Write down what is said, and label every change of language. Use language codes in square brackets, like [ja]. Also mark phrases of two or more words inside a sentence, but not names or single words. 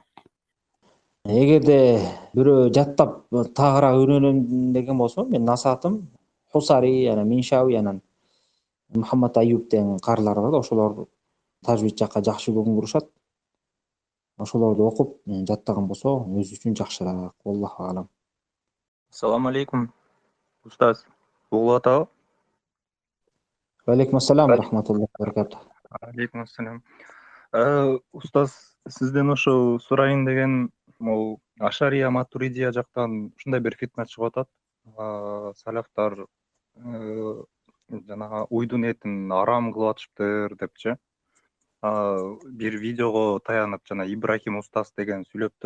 [ky] Эгерде бирөө жаттап тагыраак үйрөнөм деген болсо, менин насаатым Хусари, анан Миншави, анан Мухаммад Аюб деген карылар бар да, ошолор тажвид жакка жакшы көңүл бурушат. Ошолорду окуп жаттаган болсо өзү үчүн жакшыраак. [ar] الله أعلم. Assalomu alaykum ustaz. [uz] O'g'il atao. [ar] و عليكم السلام و رحمة الله و بركاته. عليكم السلام. [ky] Ustaz, sizden ошо сурайын деген, могу Ашария Матуридия жактан ушундай бир фитна чыгып атат. Салафтар жанагы уйдун этин арам кылып атышыптыр депчи. Бир видеого таянып жана Ибрахим устаз деген сүйлөптүр.